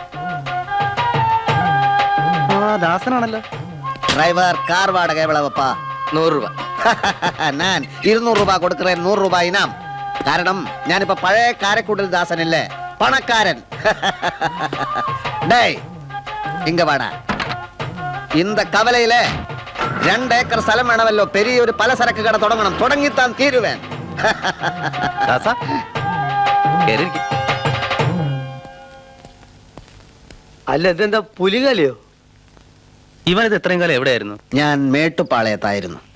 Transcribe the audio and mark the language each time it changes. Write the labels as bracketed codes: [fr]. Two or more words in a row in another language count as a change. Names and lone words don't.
[ml] ദാസനാണല്ലോ. [ta] டிரைவர் கார் வாடகை எவ்வளவுப்பா? [ml] 100 രൂപ. [ta] நான் 200 ரூபாய் கொடுக்கிறேன். 100 ரூபாய் இனாம். [ml] കാരണം ഞാനിപ്പോ പഴയ കാരക്കൂടൽ ദാസനല്ലേ, പണക്കാരൻ. [ta] டேய், இங்க வாடா. இந்த கவலையில 2 ஏக்கர் [ml] സ്ഥലം വേണമല്ലോ. പെരിയ ഒരു പലചരക്ക് കട തുടങ്ങണം. [ta] தொடங்கித்தான் தீருவேன். [ml] അല്ല, ഇതെന്താ പുലികലയോ? ഇവനിത് എത്രയും കാലം എവിടെയായിരുന്നു? ഞാൻ മേട്ടുപാളയത്തായിരുന്നു.